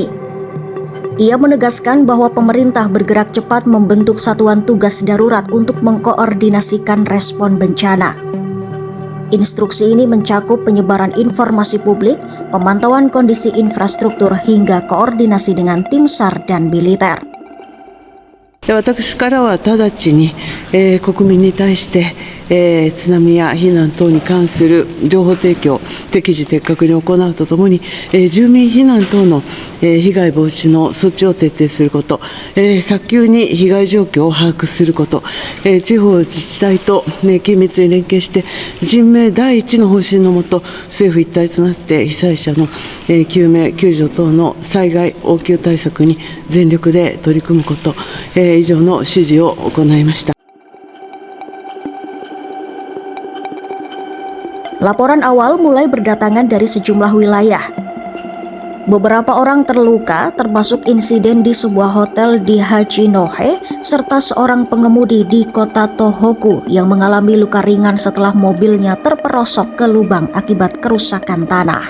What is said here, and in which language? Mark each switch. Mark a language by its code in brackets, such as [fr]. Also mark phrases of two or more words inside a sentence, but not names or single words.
[id] Ia menegaskan bahwa pemerintah bergerak cepat membentuk satuan tugas darurat untuk mengkoordinasikan respon bencana. Instruksi ini mencakup penyebaran informasi publik, pemantauan kondisi infrastruktur hingga koordinasi dengan tim SAR dan militer. [ja] 私からは直ちに、国民に対して、津波や避難等に関する情報提供、適時的確に行うとともに、住民避難等の、被害防止の措置を徹底すること、早急に被害状況を把握すること、地方自治体と、緊密に連携して人命第一の方針のもと政府一体となって被災者の、救命救助等の災害応急対策に全力で取り組むこと、以上の指示を行いました。 [id] Laporan awal mulai berdatangan dari sejumlah wilayah. Beberapa orang terluka, termasuk insiden di sebuah hotel di Hachinohe, serta seorang pengemudi di kota Tohoku yang mengalami luka ringan setelah mobilnya terperosok ke lubang akibat kerusakan tanah.